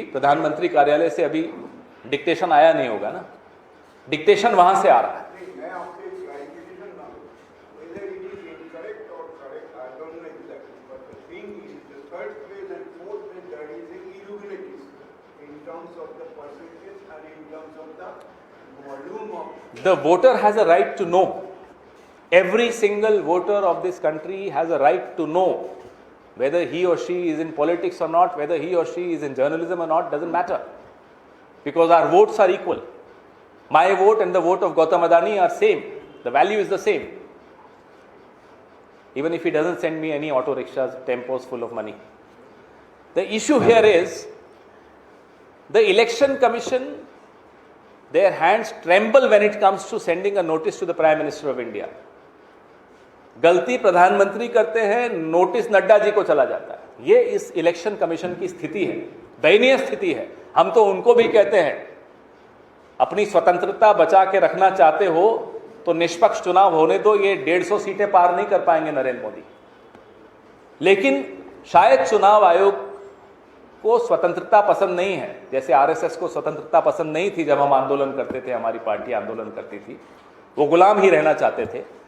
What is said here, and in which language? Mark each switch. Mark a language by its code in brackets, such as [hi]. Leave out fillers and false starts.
[hi] प्रधानमंत्री कार्यालय से अभी डिक्टेशन आया नहीं होगा ना, डिक्टेशन वहां से आ रहा है। मैं आपसे क्लैरिफिकेशन मांगू, [en] whether it is incorrect or correct, I don't know exactly, but the thing is, the 3rd phase and 4th phase, there is irregularities in terms of the percentage and in terms of the volume of. The voter has a right to know. Every single voter of this country has a right to know whether he or she is in politics or not, whether he or she is in journalism or not, doesn't matter, because our votes are equal. My vote and the vote of Gautam Adani are same. The value is the same. Even if he doesn't send me any auto rickshaws, tempos full of money. The issue here is the election commission, their hands tremble when it comes to sending a notice to the Prime Minister of India. [hi] गलती प्रधानमंत्री करते हैं, notice Nadda ji को चला जाता है। ये इस इलेक्शन कमीशन की स्थिति है, दयनीय स्थिति है। हम तो उनको भी कहते हैं, अपनी स्वतंत्रता बचा के रखना चाहते हो तो निष्पक्ष चुनाव होने दो। ये 150 सीटें पार नहीं कर पाएंगे नरेंद्र मोदी, लेकिन शायद चुनाव आयोग को स्वतंत्रता पसंद नहीं है, जैसे आरएसएस को स्वतंत्रता पसंद नहीं थी जब हम आंदोलन करते थे, हमारी पार्टी आंदोलन करती थी, वो गुलाम ही रहना चाहते थे।